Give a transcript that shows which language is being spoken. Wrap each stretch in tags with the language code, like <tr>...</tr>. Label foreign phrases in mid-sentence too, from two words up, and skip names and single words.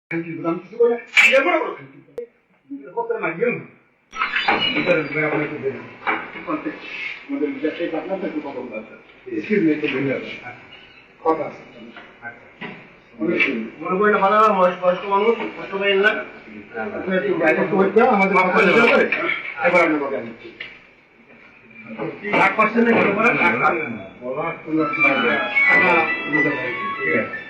<es>Tranquilo, dame tu cebolla. Y ya bueno, tranquilo. Otra más, yo no. Entonces voy a poner tu dedo. Ponte. Cuando ya esté bastante, tú puedes hablar. Escribe que voy a hablar. Cortas.</es> <bn>মনে করি না ভালো না বয়স্ক মানুষ কষ্ট পাইন না একটু বাইরে একটু ওয়েট করো আমাদের মাথা পরিষ্কার করে এবার আমরা কথা বলছি রাগ করছেন না কেন করে রাগ করেন না বলা তোমরা কি বাইরে ঠিক আছে</bn>